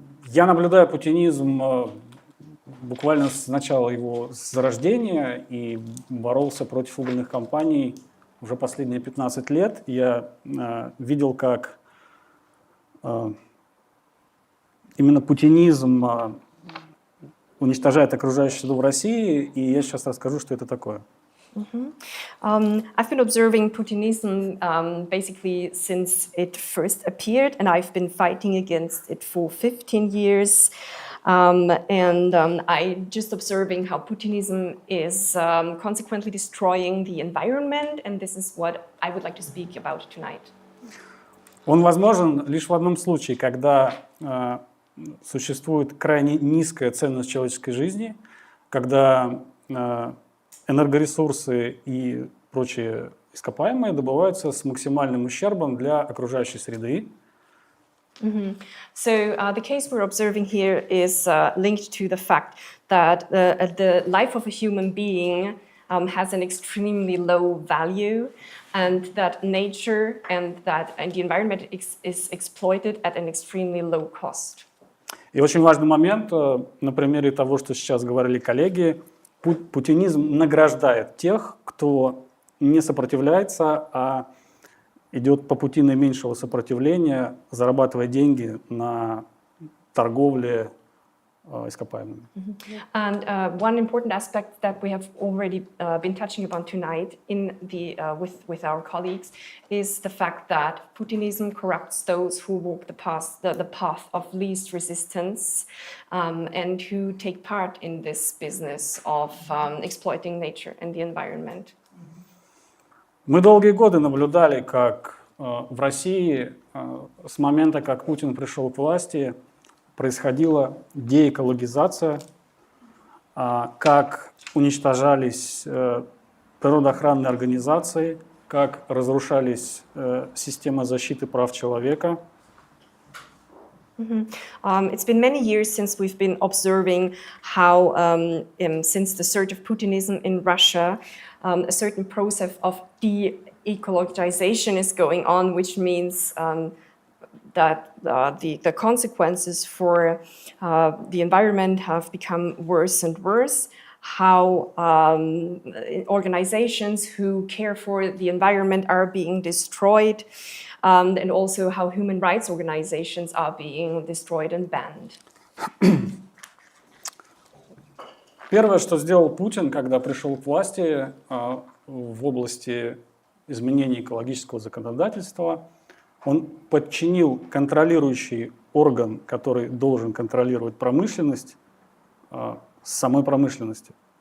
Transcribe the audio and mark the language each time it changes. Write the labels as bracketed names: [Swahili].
[Russian] Я наблюдаю путинизм буквально с начала его зарождения и боролся против угольных компаний уже последние 15 лет я видел, как именно путинизм уничтожает окружающую среду в России, и я сейчас расскажу, что это такое. [English] I've been observing Putinism basically since it first appeared, and I've been fighting against it for 15 years. I just observing how Putinism is consequently destroying the environment, and this is what I would like to speak about tonight. [Russian] Он возможен лишь в одном случае, когда существует крайне низкая ценность человеческой жизни, когда энергоресурсы и прочие ископаемые добываются с максимальным ущербом для окружающей среды. [English] So the case we're observing here is linked to the fact that the life of a human being has an extremely low value, and that nature and the environment is exploited at an extremely low cost. [Russian] И очень важный момент, на примере того, что сейчас говорили коллеги, путинизм награждает тех, кто не сопротивляется, а идет по пути наименьшего сопротивления, зарабатывая деньги на торговле ископаемыми. [English] And one important aspect that we have already been touching upon tonight with our colleagues is the fact that Putinism corrupts those who walk the path of least resistance and who take part in this business of exploiting nature and the environment. [Russian] Мы долгие годы наблюдали, как в России с момента, как Путин пришел к власти, происходила деэкологизация, как уничтожались природоохранные организации, как разрушались системы защиты прав человека. [English] It's been many years since we've been observing how, since the surge of Putinism in Russia, a certain process of de-ecologization is going on, which means that the consequences for the environment have become worse and worse, how organizations who care for the environment are being destroyed, and also how human rights organizations are being destroyed and banned. [Russian] Первое, что сделал Путин, когда пришел к власти в области изменения экологического законодательства, он подчинил контролирующий орган, который должен контролировать промышленность, самой промышленности.